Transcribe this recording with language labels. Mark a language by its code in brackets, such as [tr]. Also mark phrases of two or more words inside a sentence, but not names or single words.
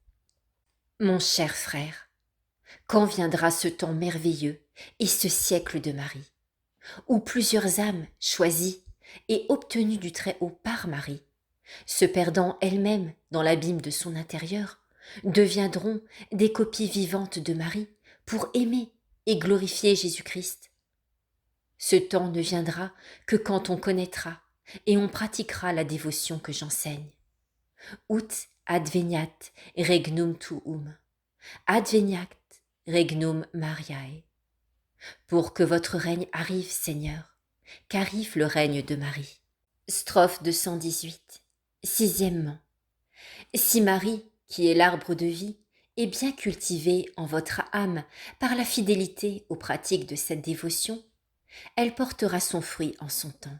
[fr] Mon cher frère, quand viendra ce temps merveilleux et ce siècle de Marie, où plusieurs âmes choisies et obtenues du Très-Haut par Marie, se perdant elles-mêmes dans l'abîme de son intérieur, deviendront des copies vivantes de Marie pour aimer et glorifier Jésus-Christ? Ce temps ne viendra que quand on connaîtra et on pratiquera la dévotion que j'enseigne. [la] Ut adveniat regnum tuum, adveniat regnum Mariae. [fr] Pour que votre règne arrive, Seigneur, qu'arrive le règne de Marie. Strophe 218. Sixièmement. Si Marie, qui est l'arbre de vie, et bien cultivée en votre âme par la fidélité aux pratiques de cette dévotion, elle portera son fruit en son temps.